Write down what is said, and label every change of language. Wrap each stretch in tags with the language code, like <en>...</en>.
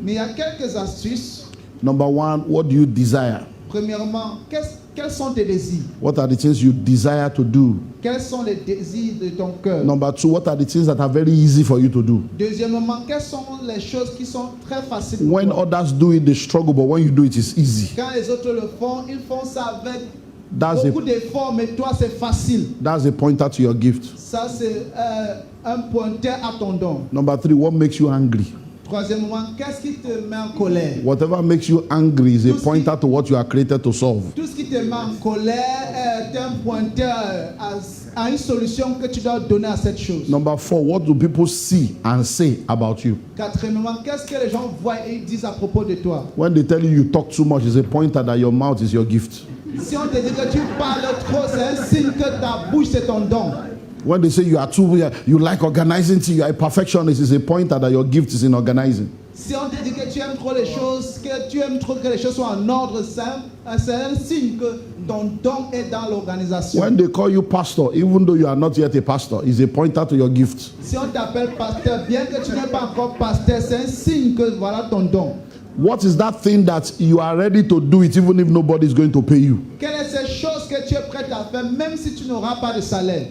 <fr>Mais il y a quelques astuces.</fr> <en>Number one, what do you desire?</en> <fr>Premièrement, quels sont tes désirs?</fr> <en>What are the things you desire to do?</en> <fr>Quels sont les désirs de ton cœur?</fr> <en>Number two, what are the things that are very easy for you to do?</en> <fr>Deuxièmement, quelles sont les choses qui sont très faciles pour</fr> <en>When</en> <fr>toi?</fr> <en>others do it, they struggle, but when you do it, it's easy.</en> <fr>Quand les autres le font, ils font ça avec</fr> <en>That's</en> <fr>beaucoup d'efforts, mais toi, c'est facile.</fr> <en>a pointer to your gift.</en> <fr>Ça, c'est un pointeur à ton don.</fr> <en>Number three, what makes you angry?</en> <fr>Troisièmement, qu'est-ce qui te met en colère?</fr> <en>Whatever makes you angry is a pointer to what you are created to solve.</en> <fr>Tout ce qui te met en colère est un pointeur à une solution que tu dois donner à cette chose.</fr> <en>Number four, what do people see and say about you?</en> <fr>Quatrièmement, qu'est-ce que les gens voient et disent à propos de toi?</fr> <en>When they tell you talk too much, it's a pointer that your mouth is your gift.</en> <fr>Si on te dit que tu parles trop, c'est un signe que ta bouche c'est ton don.</fr> <en>When they say you like organizing things, you are a perfectionist, it's a pointer that your gift is in organizing.</en> <fr>Si on te dit que tu aimes trop les choses, que tu aimes trop que les choses soient en ordre simple, c'est un signe que ton don est dans l'organisation.</fr> <en>When they call you pastor, even though you are not yet a pastor, it's a pointer to your gift.</en> <fr>Si on t'appelle pasteur, bien que tu n'es pas encore pasteur, c'est un signe que voilà ton don.</fr> <en>What is that thing that you are ready to do it even if nobody is going to pay you?</en> <fr>Quelle est cette chose que tu es prêt à faire même si tu n'auras pas de salaire?</fr>